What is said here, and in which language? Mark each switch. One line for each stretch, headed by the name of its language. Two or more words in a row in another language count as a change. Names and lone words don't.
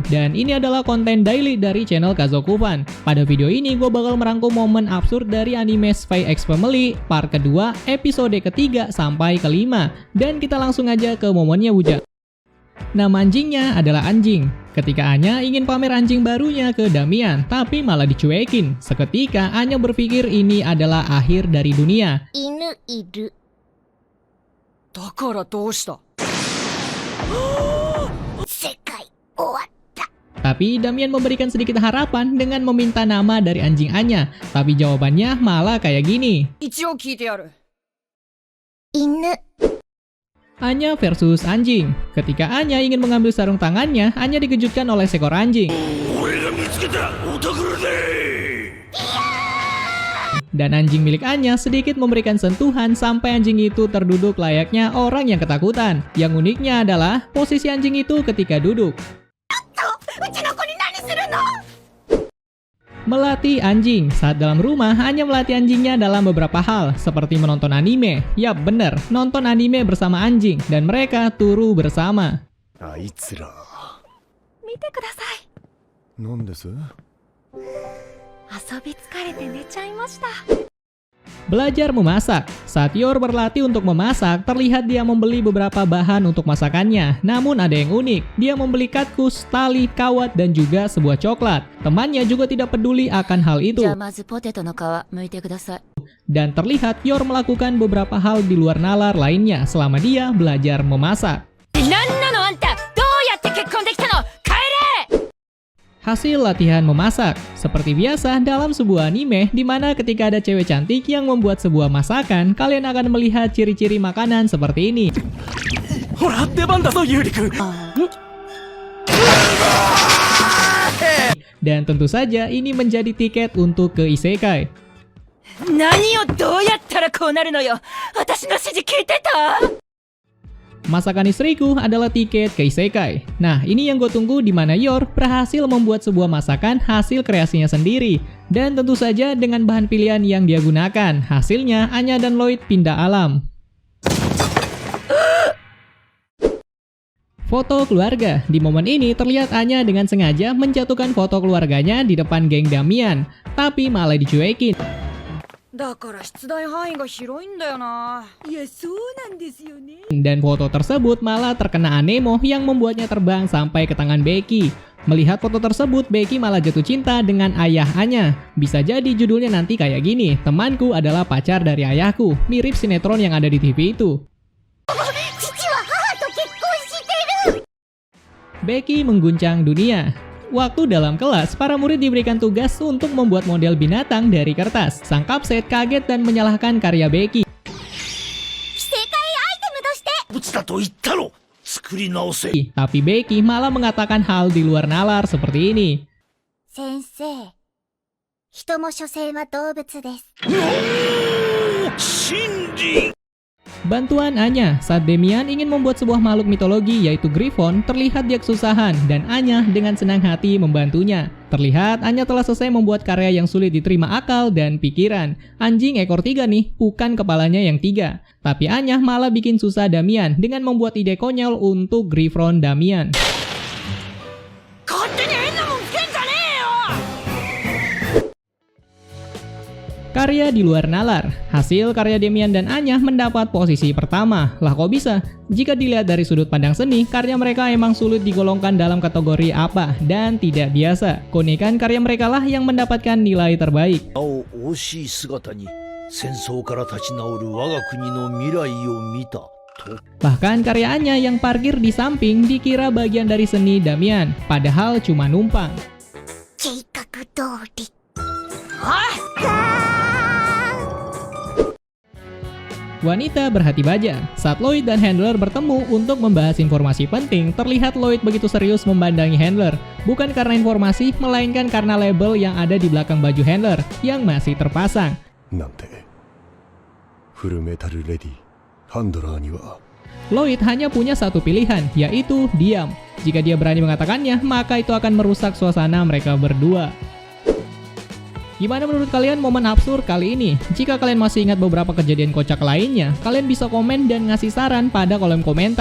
Indonesian: Dan ini adalah konten daily dari channel Kazokufan. Pada video ini gua bakal merangkum momen absurd dari anime Spy X Family part kedua, episode ketiga sampai kelima. Dan kita langsung aja ke momennya Bujang. Nama anjingnya adalah Anjing. Ketika Anya ingin pamer anjing barunya ke Damian, tapi malah dicuekin. Seketika Anya berpikir ini adalah akhir dari dunia.
Japanese: 犬いる. だからどうした世界終わった.
Indonesian: Tapi Damian memberikan sedikit harapan dengan meminta nama dari anjing Anya. Tapi jawabannya malah kayak gini.
Japanese: 一応聞いてやる
Indonesian: Inu. Anya versus anjing. Ketika Anya ingin mengambil sarung tangannya, Anya dikejutkan oleh seekor anjing. Dan anjing milik Anya sedikit memberikan sentuhan sampai anjing itu terduduk layaknya orang yang ketakutan. Yang uniknya adalah posisi anjing itu ketika duduk. Melatih anjing. Saat dalam rumah, Anya melatih anjingnya dalam beberapa hal, seperti menonton anime. Yap, bener, nonton anime bersama anjing, dan mereka turu bersama.
Japanese: あいつら見てください。なんです？遊び疲れて寝ちゃいました。
Indonesian: Belajar memasak. Saat Yor berlatih untuk memasak, terlihat dia membeli beberapa bahan untuk masakannya. Namun ada yang unik, dia membeli katkus, tali, kawat, dan juga sebuah coklat. Temannya juga tidak peduli akan hal itu.
Japanese: じゃあまずポテトの皮剥いてください。
Indonesian: Dan terlihat Yor melakukan beberapa hal di luar nalar lainnya selama dia belajar memasak.
Japanese: なんなのあんたどうやって結婚できたの帰れ
Indonesian: Hasil latihan memasak. Seperti biasa dalam sebuah anime, di mana ketika ada cewek cantik yang membuat sebuah masakan, kalian akan melihat ciri-ciri makanan seperti ini.
Japanese: ほら出番だぞユーリ君
Indonesian: Dan tentu saja ini menjadi tiket untuk ke isekai.
Japanese: 何をどうやったらこうなるのよ私の指示聞いてた
Indonesian: Masakan istriku adalah tiket ke isekai. Nah, ini yang gue tunggu di mana Yor berhasil membuat sebuah masakan hasil kreasinya sendiri. Dan tentu saja dengan bahan pilihan yang dia gunakan. Hasilnya, Anya dan Lloyd pindah alam. Foto keluarga. Di momen ini terlihat Anya dengan sengaja menjatuhkan foto keluarganya di depan geng Damian. Tapi malah dicuekin.
Japanese: だから出題範囲が広いんだよないやそうなんですよね
Indonesian: Dan foto tersebut malah terkena Anemo yang membuatnya terbang sampai ke tangan Becky. Melihat foto tersebut, Becky malah jatuh cinta dengan ayah Anya. Bisa jadi judulnya nanti kayak gini, temanku adalah pacar dari ayahku. Mirip sinetron yang ada di TV itu. Becky mengguncang dunia. Waktu dalam kelas, para murid diberikan tugas untuk membuat model binatang dari kertas. Sang kapset kaget dan menyalahkan karya Becky.
Japanese: ぶつだと言ったろ作り直せ
Indonesian: Tapi Becky malah mengatakan hal di luar nalar seperti ini.
Japanese: 先生、人も所詮は動物です。真理
Indonesian: Bantuan Anya, saat Damian ingin membuat sebuah makhluk mitologi yaitu Griffon, terlihat dia kesusahan dan Anya dengan senang hati membantunya. Terlihat Anya telah selesai membuat karya yang sulit diterima akal dan pikiran. Anjing ekor 3 nih, bukan kepalanya yang 3. Tapi Anya malah bikin susah Damian dengan membuat ide konyol untuk Griffon Damian.
Japanese: 勝手に変なもんつけんじゃねえよ
Indonesian: Karya di luar nalar. Hasil karya Damian dan Anya mendapat posisi pertama. Lah kok bisa? Jika dilihat dari sudut pandang seni, karya mereka emang sulit digolongkan dalam kategori apa dan tidak biasa. Keunikan karya mereka lah yang mendapatkan nilai terbaik.
Japanese: なお惜しい姿に戦争から立ち直る我が国の未来を見たと
Indonesian: Bahkan karya Anya yang parkir di samping dikira bagian dari seni Damian, padahal cuma numpang.
Japanese: 計画通り。
Indonesian: Wanita berhati baja. Saat Lloyd dan Handler bertemu untuk membahas informasi penting, terlihat Lloyd begitu serius memandangi Handler. Bukan karena informasi, melainkan karena label yang ada di belakang baju Handler yang masih terpasang.
Japanese: なんてフルメタルレディハンドラーには
Indonesian: Lloyd hanya punya satu pilihan, yaitu diam. Jika dia berani mengatakannya, maka itu akan merusak suasana mereka berdua. Gimana menurut kalian momen absurd kali ini? Jika kalian masih ingat beberapa kejadian kocak lainnya, kalian bisa komen dan ngasih saran pada kolom komentar.